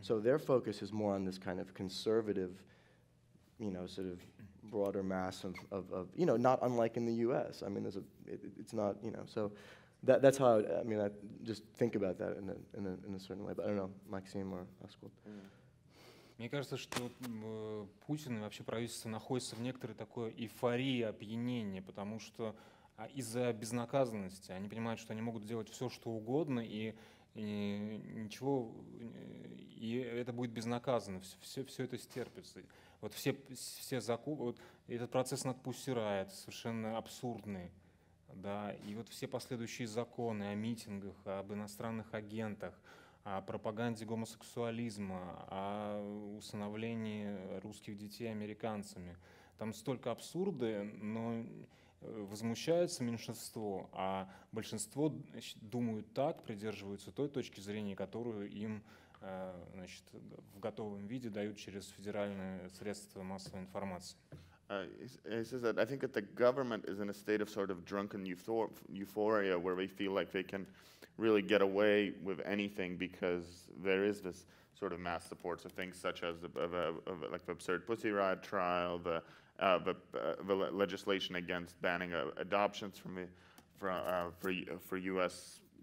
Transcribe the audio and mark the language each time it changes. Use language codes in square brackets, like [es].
[en] So their focus is more on this kind of conservative, sort of broader mass of not unlike in the U.S. I mean, it's not, so that's how I just think about that in a certain way. But I don't know, Maxim or Askold. [ru] Мне кажется, что Путин и вообще правительство находится в некоторой такой эйфории, опьянении, потому что из-за безнаказанности они понимают, что они могут делать все, что угодно, и ничего, и это будет безнаказанно, все это стерпится. Вот все законы, вот этот процесс над Pussy Riot совершенно абсурдный, да, и вот все последующие законы о митингах, об иностранных агентах, о пропаганде гомосексуализма, о усыновлении русских детей американцами, Там столько абсурда, но возмущается меньшинство, а большинство думают так, придерживаются той точки зрения, которую им значит, в готовом виде дают через федеральные средства массовой информации. [en] He says that I think that the government is in a state of sort of drunken euphoria where they feel like they can really get away with anything because there is this sort of mass support. So things such as like the absurd Pussy Riot trial, the legislation against banning adoptions for U.S.